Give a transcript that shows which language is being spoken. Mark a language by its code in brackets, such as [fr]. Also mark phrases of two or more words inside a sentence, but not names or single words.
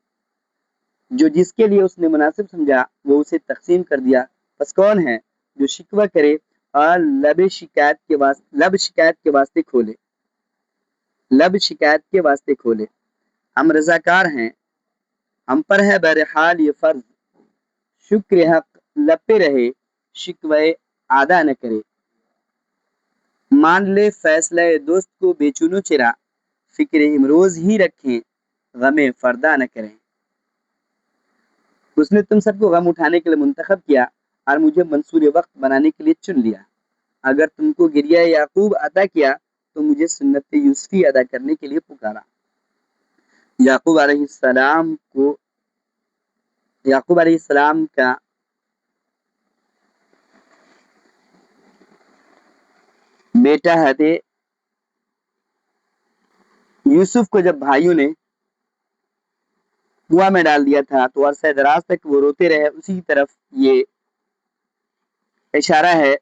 [ur] جو جس کے لیے اس نے مناسب سمجھا وہ اسے تقسیم کر دیا، بس کون ہے جو شکوہ کرے اور لب شکایت کے واسطے کھولے، لب شکایت کے واسطے کھولے۔ ہم رضاکار ہیں، ہم پر ہے بہرحال یہ فرض، شکر حق لب پہ رہے، شکوہ آدھا نہ کرے۔ مان لے فیصلہ دوست کو بے چونو چرا، فکر امروز ہی رکھیں، غم فردا نہ کریں۔ اس نے تم سب کو غم اٹھانے کے لیے منتخب کیا اور مجھے منصور وقت بنانے کے لیے چن لیا۔ اگر تم کو گریہ یعقوب عطا کیا تو مجھے سنت یوسفی ادا کرنے کے لیے پکارا۔ یعقوب علیہ السلام کا بیٹا ہے یوسف کو جب بھائیوں نے کنواں میں ڈال دیا تھا تو عرصہ دراز تک وہ روتے رہے، اسی کی طرف یہ اشارہ ہے۔